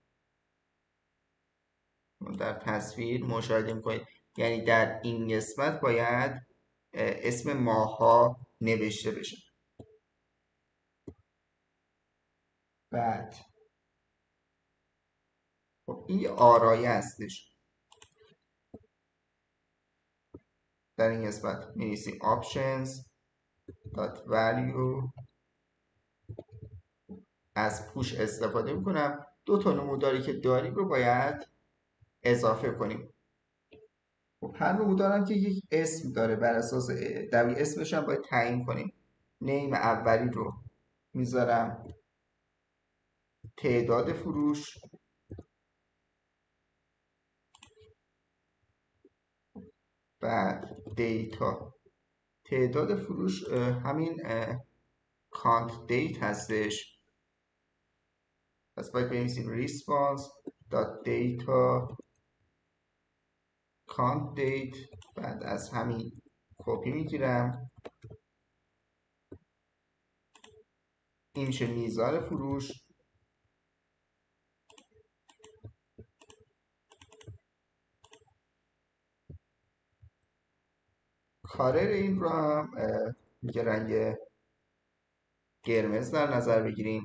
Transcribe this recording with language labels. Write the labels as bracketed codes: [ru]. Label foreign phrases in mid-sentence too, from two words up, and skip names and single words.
[fa] در تصویر مشاهده میکنید، یعنی در این قسمت باید اسم ماه‌ها نوشته بشه. بعد خب این یه آرایه هستش. در این قسمت می‌نویسیم [en] options dot value. [fa] از پوش استفاده میکنم. دو تا نموداری که داریم رو باید اضافه کنیم. خب هر نمودارم که یک اسم داره، بر اساس در اسمش هم باید تعیین کنیم. نیم اولی رو میذارم تعداد فروش، بعد دیتا. تعداد فروش همین کانت دیت هستش، پس باید بنویسیم [en] response data count date. [fa] بعد از همین کپی میگیرم، این میشه میزان فروش. کارر این رو هم میگه رنگ قرمز در نظر بگیریم.